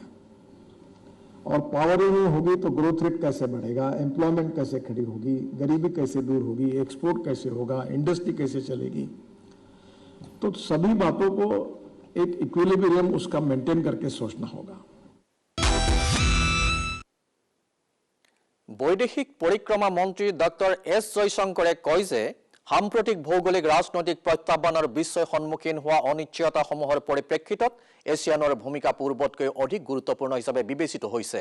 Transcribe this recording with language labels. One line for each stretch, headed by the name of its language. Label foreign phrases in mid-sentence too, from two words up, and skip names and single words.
Hindi: और पावर ही नहीं होगी तो ग्रोथ रेट कैसे बढ़ेगा, एम्प्लॉयमेंट कैसे खड़ी होगी, गरीबी कैसे दूर होगी, एक्सपोर्ट कैसे होगा, इंडस्ट्री कैसे चलेगी। तो सभी बातों को एक इक्विलिब्रियम उसका मेंटेन करके सोचना होगा।
Assamese: বৈদেশিক পৰিক্ৰমা মন্ত্ৰী ডক্টৰ এছ জয়শংকৰে কয় যে সাম্প্ৰতিক ভৌগোলিক ৰাজনৈতিক প্ৰত্যাহ্বানৰ বিশ্বই সন্মুখীন হোৱা অনিশ্চয়তাসমূহৰ পৰিপ্ৰেক্ষিতত এছিয়ানৰ ভূমিকা পূৰ্বতকৈ অধিক গুৰুত্বপূৰ্ণ হিচাপে বিবেচিত হৈছে।